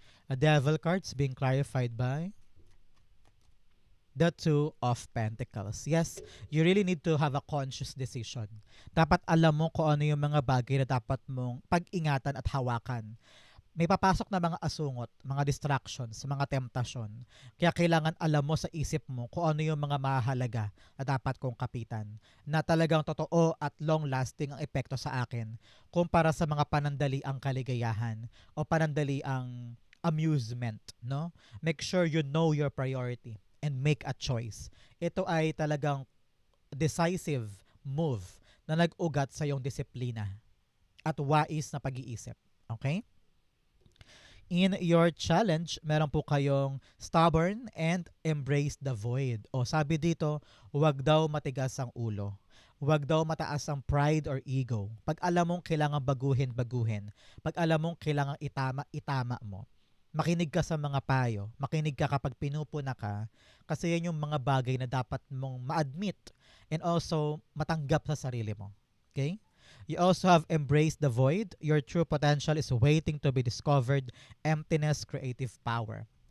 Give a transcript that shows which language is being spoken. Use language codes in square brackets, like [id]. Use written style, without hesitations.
[en] A devil cards being clarified by the Two of Pentacles. Yes, you really need to have a conscious decision. [tl] Dapat alam mo kung ano yung mga bagay na dapat mong pag-ingatan at hawakan. May papasok na mga asungot, mga distractions, mga temptasyon. Kaya kailangan alam mo sa isip mo kung ano yung mga mahalaga na dapat kong kapitan. Na talagang totoo at long-lasting ang epekto sa akin kumpara sa mga panandali ang kaligayahan o panandali ang amusement, no? [en] Make sure you know your priority and make a choice. [tl] Ito ay talagang decisive move na nag-ugat sa iyong disiplina at wais na pag-iisip. Okay? [en] In your challenge, [tl] meron po kayong [en] stubborn and embrace the void. [tl] O sabi dito, huwag daw matigas ang ulo. Huwag daw mataas ang pride or ego. Pag alam mong kailangan baguhin, baguhin. Pag alam mong kailangan itama, itama mo. Makinig ka sa mga payo. Makinig ka kapag pinupuna ka. Kasi yan yung mga bagay na dapat mong ma-admit [en] and also [tl] matanggap sa sarili mo. Okay? [en] You also have embraced the void. Your true potential is waiting to be discovered. Emptiness, creative power.